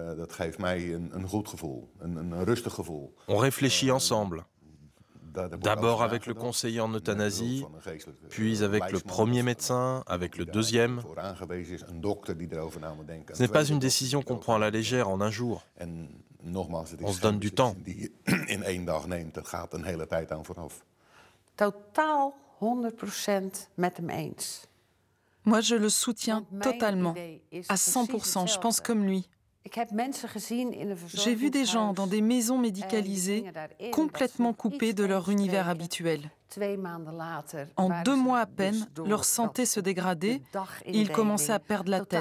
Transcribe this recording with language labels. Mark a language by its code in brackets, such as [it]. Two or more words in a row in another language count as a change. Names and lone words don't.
[fr] On réfléchit ensemble. D'abord avec le conseiller en euthanasie, puis avec le premier médecin, avec le deuxième. Ce n'est pas une décision qu'on prend à la légère en un jour. On se donne du temps. [nl] Totaal 100% met hem eens. [fr] Moi, je le soutiens totalement, à 100%. Je pense comme lui. J'ai vu des gens dans des maisons médicalisées complètement coupés de leur univers habituel. En 2 mois à peine, leur santé se dégradait et ils commençaient à perdre la tête.